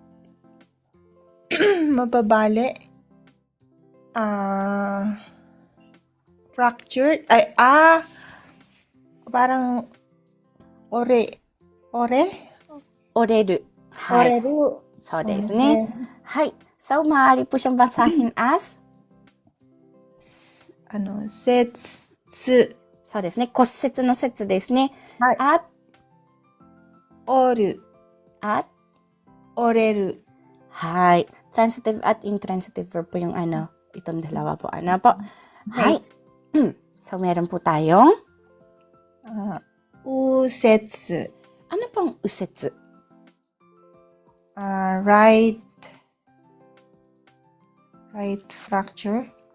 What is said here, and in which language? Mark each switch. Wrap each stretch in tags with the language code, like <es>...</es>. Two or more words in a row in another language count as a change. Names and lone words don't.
<tl>Mababali. Fractured. Ay, parang ore. Oreru. Hay. Oreru.</tl> <ja>そう、ですね。はい.</ja> <tl>So, maaari po siyang basahin as? Setsu.</tl> <ja>そうですね。骨折の節ですね。はい。</ja> <tl>at,</tl> <ja>折る。</ja> <tl>at,</tl> <ja>折れる。</ja> <tl>hay. Transitive at</tl> <en>intransitive verb</en> <tl>po yung itong dalawa po. Ano po? Hay. So, meron po tayong? Usetsu. Ano pong usetsu?</tl> <en>Right fracture.</en>